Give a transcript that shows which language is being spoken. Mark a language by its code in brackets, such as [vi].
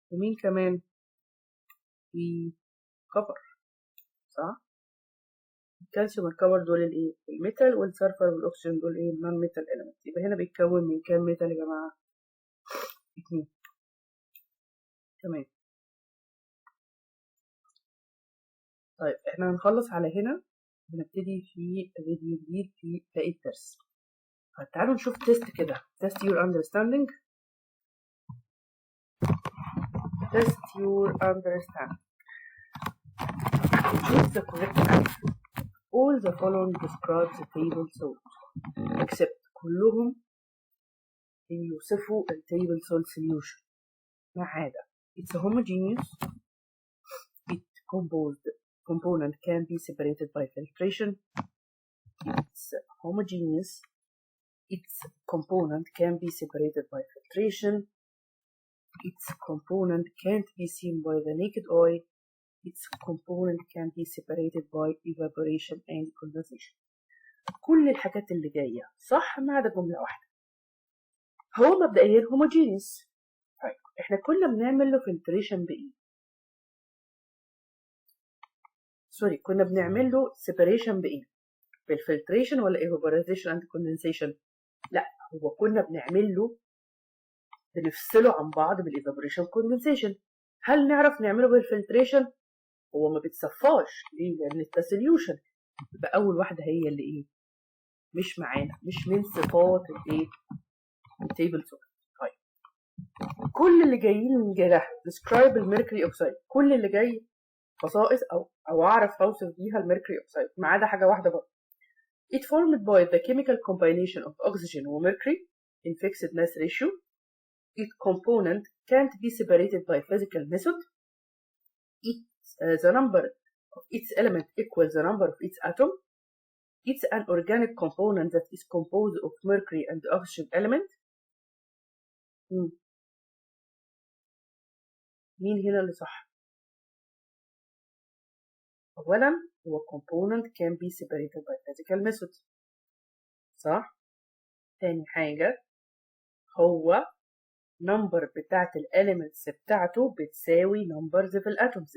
[ar] ومين كمان؟ في كبر، صح؟ الكالسيوم والكبر دول الايه، الميتال، والسلفر والاكسجين دول ايه، النون ميتال اليمنت. يبقى هنا بيتكون من كام ميتال يا جماعه؟ 2. تمام. طيب احنا هنخلص على هنا، هنبتدي في فيديو جديد في باقي الدرس. تعالوا نشوف تيست كده. [en] test your understanding. test your understanding. Choose the correct answer. All the following describe the table salt except [ar] كلهم بيوصفوا التيبل [en] salt solution [ar] ما عدا [en] it's homogeneous, its component can be separated by filtration, it's homogeneous, its component can be separated by filtration, its component can't be seen by the naked eye, its component can be separated by evaporation and condensation. [ar] كل الحاجات اللي جاية صح ما عدا جملة واحدة. هو مبدئيا homogeneous. طيب احنا كنا بنعمل له filtration بإيه؟ سوري، كنا بنعمل له separation بإيه؟ بالفلتريشن ولا [en] evaporation and condensation؟ [ar] لا، هو كنا بنعمل له بنفصله عن بعض بالايفابوريشن كوندنسيشن. هل نعرف نعمله بالفلتريشن؟ هو ما بيتصفاش. ليه؟ لان التسوليوشن يبقى اول واحده هي اللي ايه، مش معانا، مش من صفات الايه، التيبل سولت. طيب كل اللي جايين من جناح describe الميركوري اوكسايد، كل اللي جاي خصائص او اعرف اوصف بيها الميركوري اوكسايد ما عدا حاجه واحده بقى. [en] It formed by the chemical combination of oxygen and mercury in fixed mass ratio. Its component can't be separated by physical method. The number of its element equals the number of its atom. It's an organic component that is composed of mercury and oxygen element. [ar] مين هنا اللي صح؟ أولا هو [en] component can be separated by physical method، [ar] صح؟ تاني حاجة هو number بتاعت الاليمنتس بتاعته بتساوي numbers في الاتومز.